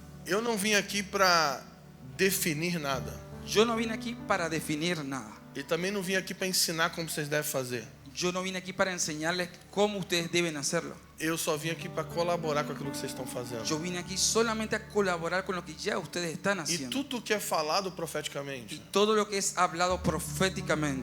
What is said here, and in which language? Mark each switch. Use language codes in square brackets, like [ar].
[pt] Eu não vim aqui para definir nada. [es] Yo no vine aquí para definir nada. [pt] E também não vim aqui para ensinar como vocês devem fazer. [es] Yo no vine aquí para enseñarles cómo ustedes deben hacerlo. [pt] Eu só vim aqui para colaborar com aquilo que vocês estão fazendo. [es] Yo vine aquí solamente a colaborar con lo que ya ustedes están [pt] E [es] haciendo. [pt] tudo que é falado [es] Y [pt] profeticamente [es] todo lo que es hablado proféticamente